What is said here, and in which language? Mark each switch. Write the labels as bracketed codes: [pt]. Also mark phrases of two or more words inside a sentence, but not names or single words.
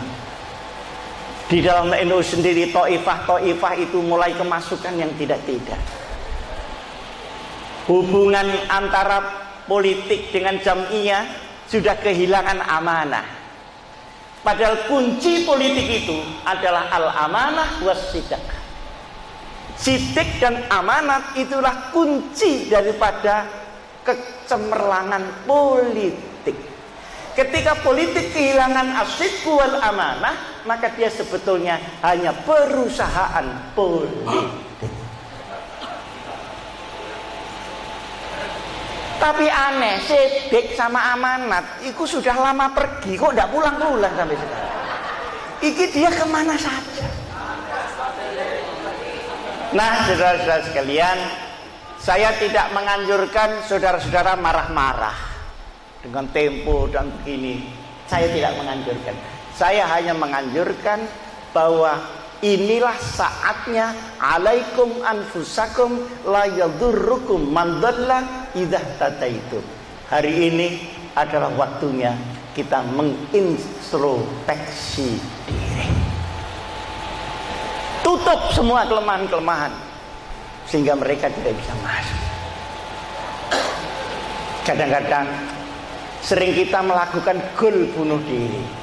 [id] Di dalam NU sendiri, Taifah itu mulai kemasukan yang tidak-tidak. Hubungan antara politik dengan Jam'iyah sudah kehilangan amanah. Padahal kunci politik itu adalah [ar] الأمانة والصدق. [id] Sidq dan amanat itulah kunci daripada kecemerlangan politik. Ketika politik kehilangan [ar] الصدق والأمانة, [id] maka dia sebetulnya hanya perusahaan politik. Tapi aneh, sidq sama amanat itu sudah lama pergi, kok tidak pulang-pulang sampai sekarang. Iki dia kemana saja. Nah, saudara-saudara sekalian, saya tidak menganjurkan saudara-saudara marah-marah dengan tempo dan begini. Saya tidak menganjurkan. Saya hanya menganjurkan bahwa inilah saatnya [ar] عليكم أنفسكم لا يضركم من ضل إذا اهتديتم. [id] Hari ini adalah waktunya kita mengintrospeksi diri. Tutup semua kelemahan-kelemahan sehingga mereka tidak bisa masuk. Kadang-kadang sering kita melakukan gol bunuh diri.